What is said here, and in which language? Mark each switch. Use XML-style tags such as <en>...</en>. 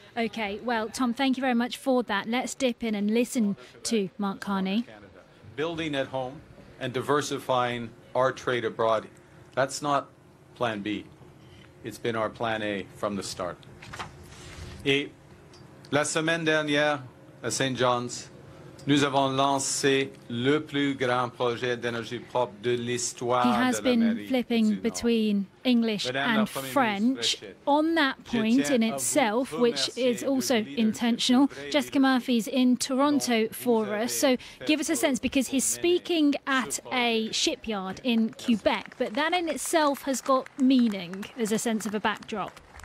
<en>Yes. Okay. Well, Tom, thank you very much for that. Let's dip in and listen to Mark Carney. Building at home and diversifying our trade abroad, that's not plan B. It's been our plan A from the start. A</en> <fr>La semaine dernière, à St. John's, nous avons lancé le plus grand projet d'énergie propre de l'histoire de l'Amérique.</fr> <en>He has been flipping between English and French. On that point in itself, which is also intentional, Jessica Murphy's in Toronto for us. So give us a sense, because he's speaking at a shipyard in Quebec, but that in itself has got meaning as a sense of a backdrop.</en>